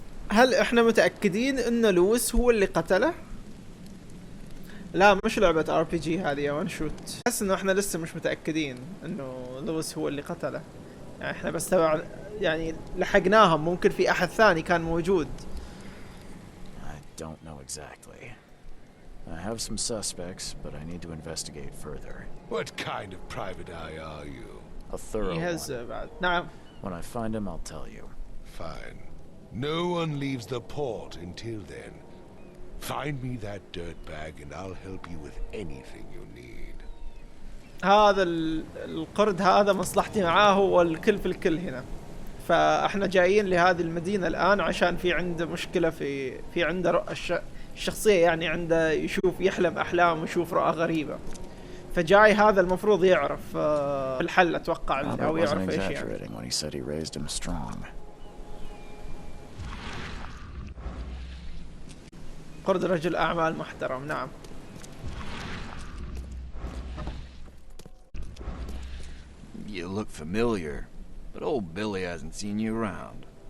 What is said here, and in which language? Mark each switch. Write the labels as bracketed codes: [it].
[ar] هل احنا متأكدين ان لويس هو اللي قتله؟ لا مش لعبة ار بي جي هذه وان شوت. احس انه احنا لسه مش متأكدين انه لويس هو اللي قتله. يعني احنا بس تبع يعني لحقناهم، ممكن في احد ثاني كان موجود. [en] I don't know exactly. I have some suspects, but I need to investigate further. What kind of private eye are you? A thorough He has one. [ar] بعد. نعم. [en] When I find him, I'll tell you. Fine. No one leaves the port until then. Find me that dirtbag and I'll help you with anything you need. [ar] هذا القرد هذا مصلحتي معاه هو الكل في الكل هنا. فاحنا جايين لهذه المدينة الآن عشان في عنده مشكلة في عنده الشخصية، يعني عنده يحلم أحلام ويشوف رؤى غريبة. فجاي هذا المفروض يعرف الحل أتوقع، أو يعرف إيش يعني. [en] when he said he raised him strong. [ar] قرد رجل أعمال محترم. نعم. [en] You look familiar, but old Billy hasn't seen you around.